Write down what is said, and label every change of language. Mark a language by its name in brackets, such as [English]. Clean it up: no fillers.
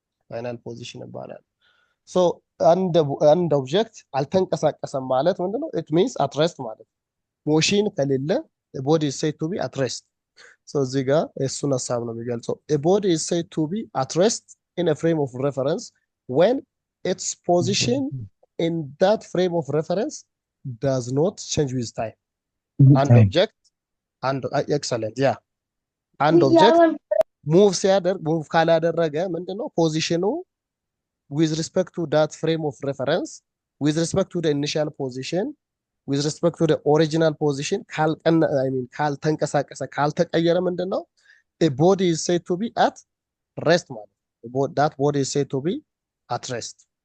[English] ፋይናል ፖዚሽን [Amharic] ይባላል ሶ አንድ ኦብጀክት አልተንቀሳቀሰም ማለት ምንድነው [English] ኢት ሚንስ አት ሬስት [Amharic] ማለት ሞሽን ከሌለ [English] ቦዲ ኢዝ ሴድ ቱ ቢ አት ሬስት [Amharic] ሶ እዚህ ጋር እሱን ሀሳብ ነው የሚገልጸው [English] a body is said to be at rest in a frame of reference when its position in that frame of reference does not change with time [Amharic] አንድ [English] ኦብጀክት ኤክሰለንት ያ አንድ ኦብጀክት ሙቭ [Amharic] ሲያደርግ [English] ሙቭ [Amharic] ካላደረገ ምንድነው ፖዚሽኑ [English] with respect to that frame of reference with respect to the initial position with respect to the original position [Amharic] ካልተንቀሳቀሰ ካልተቀየረ ምንድነው [English] a body is said to be at rest [Amharic] ማለት [English] that body is said to be at rest